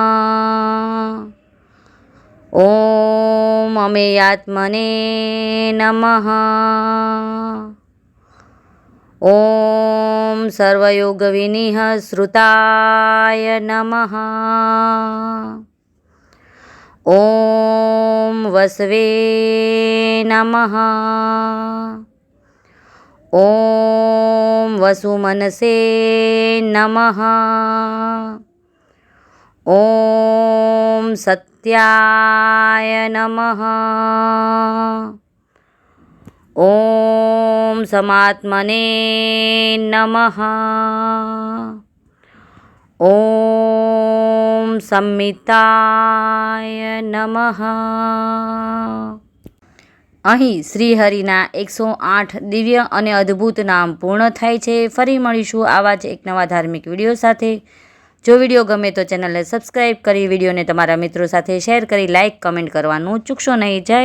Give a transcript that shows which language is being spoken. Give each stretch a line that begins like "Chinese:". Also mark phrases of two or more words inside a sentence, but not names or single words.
Sanskrit: ઓમ અમેયાત્મને નમઃ. ઓમ સર્વયોગવિનિઃ શ્રુતાય નમઃ. ॐ वसवे नमः। ॐ वसुमनसे नमः। ॐ सत्याय नमः। ॐ समात्मने नमः। ॐ સંમિતાય નમઃ।
Gujarati: અહીં શ્રીહરિના 108 દિવ્ય અને અદ્ભુત નામ પૂર્ણ થાય છે। ફરી મળીશું આવા જ એક નવા ધાર્મિક વિડીયો સાથે। જો વિડીયો ગમે તો ચેનલને સબસ્ક્રાઈબ કરી વિડીયોને તમારા મિત્રો સાથે શેર કરી
English: like comment
Gujarati: કરવાનું ચૂકશો નહીં।